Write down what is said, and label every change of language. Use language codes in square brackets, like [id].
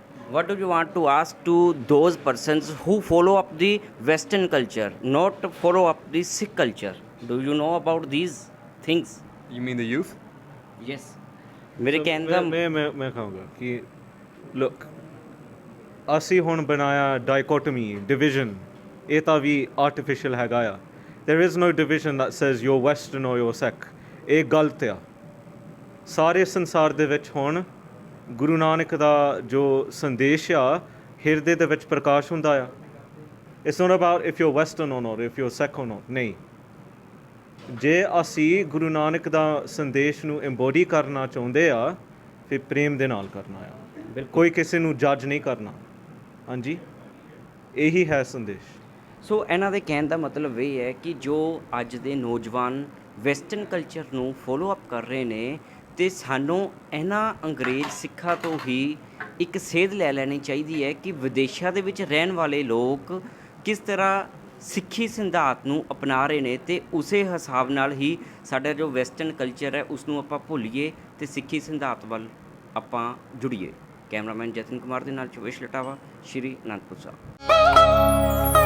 [en] What do you want to ask to those persons who follow up the Western culture, not follow up the Sikh culture? Do you know about these things? You mean the youth? Yes. [hi] मेरे कहने का मैं कहूँगा कि [en] look, [pa] ਅਸੀਂ ਹੁਣ ਬਣਾਇਆ ਡਾਈਕੋਟਮੀ division, ਇਹ ਤਾਂ ਵੀ ਆਰਟੀਫੀਸ਼ੀਅਲ ਹੈਗਾ ਆ। [en] there is no division that says you're western or you're Sikh, [pa] ਇਹ ਗਲਤ ਆ। ਸਾਰੇ ਸੰਸਾਰ ਦੇ ਵਿੱਚ ਹੁਣ ਗੁਰੂ ਨਾਨਕ ਦਾ ਜੋ ਸੰਦੇਸ਼ ਆ ਹਿਰਦੇ ਦੇ ਵਿੱਚ ਪ੍ਰਕਾਸ਼ ਹੁੰਦਾ ਆ। [en] it's not about if you western or not, if you're Sikh or not, [pa] ਨਹੀਂ। ਜੇ ਅਸੀਂ ਗੁਰੂ ਨਾਨਕ ਦਾ ਸੰਦੇਸ਼ ਨੂੰ ਐਮਬੋਡੀ ਕਰਨਾ ਚਾਹੁੰਦੇ ਆ ਫਿਰ ਪ੍ਰੇਮ ਦੇ ਨਾਲ ਕਰਨਾ ਆ, ਕੋਈ ਕਿਸੇ ਨੂੰ ਜੱਜ ਨਹੀਂ ਕਰਨਾ। ਹਾਂਜੀ, ਇਹੀ ਹੈ ਸੰਦੇਸ਼। ਸੋ ਇਹਨਾਂ ਦੇ ਕਹਿਣ ਦਾ ਮਤਲਬ ਇਹ ਹੈ ਕਿ ਜੋ ਅੱਜ ਦੇ ਨੌਜਵਾਨ ਵੈਸਟਰਨ ਕਲਚਰ ਨੂੰ ਫੋਲੋ ਅਪ ਕਰ ਰਹੇ ਨੇ ਤੇ ਸਾਨੂੰ ਇਹਨਾਂ ਅੰਗਰੇਜ਼ ਸਿੱਖਾਂ ਤੋਂ ਹੀ ਇੱਕ ਸੇਧ ਲੈ ਲੈਣੀ ਚਾਹੀਦੀ ਹੈ ਕਿ ਵਿਦੇਸ਼ਾਂ ਦੇ ਵਿੱਚ ਰਹਿਣ ਵਾਲੇ ਲੋਕ ਕਿਸ ਤਰ੍ਹਾਂ ਸਿੱਖੀ ਸਿਧਾਂਤ ਨੂੰ ਅਪਣਾ ਰਹੇ ਨੇ ਤੇ ਉਸੇ ਹਿਸਾਬ ਨਾਲ ਹੀ ਸਾਡਾ ਜੋ ਵੈਸਟਰਨ ਕਲਚਰ ਹੈ ਉਸ ਨੂੰ ਆਪਾਂ ਭੁੱਲੀਏ ਤੇ ਸਿੱਖੀ ਸਿਧਾਂਤ ਵੱਲ ਆਪਾਂ ਜੁੜੀਏ। ਕੈਮਰਾਮੈਨ ਜਤਨ ਕੁਮਾਰ ਦੇ ਨਾਲ ਚੋਵੇਸ਼ ਲਟਾਵਾ, ਸ਼੍ਰੀ ਅਨੰਦਪੁਰ ਸਾਹਿਬ।